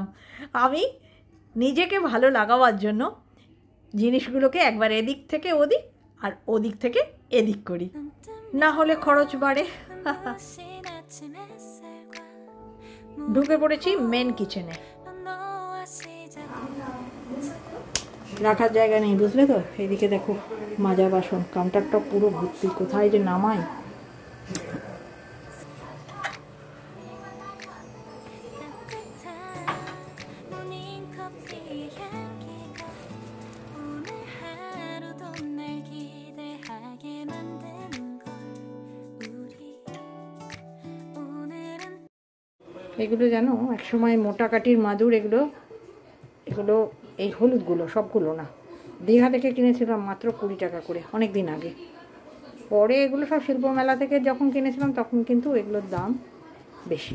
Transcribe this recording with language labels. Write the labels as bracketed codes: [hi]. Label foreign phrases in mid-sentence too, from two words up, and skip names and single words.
[bn] আমি নিজেকে ভালো লাগাবার জন্য জিনিসগুলোকে একবার এদিক থেকে ওদিক আর ওদিক থেকে এদিক করি, না হলে খরচ বাড়ে। ঢুকে পড়েছি [en] main kitchen. [bn] রাখার জায়গা নেই, বুঝলে তো। এদিকে দেখো মাজা বাসন, কাউন্টারটা পুরো ভর্তি, কোথায় যে নামাই। [ko] 따뜻한 모닝커피의 향기가 오늘 하루도 날 기대하게 만드는 걸 우리 오늘은 [bn] এগুলো জানো একসময় মোটা কাঠির মাদুর, এগুলো এগুলো এই হলুদগুলো সবগুলো না, দীঘা থেকে কিনেছিলাম মাত্র 20 টাকা করে, অনেক দিন আগে। পরে এগুলো সব শিল্প মেলা থেকে যখন কিনেছিলাম তখন কিন্তু এগুলোর দাম বেশি।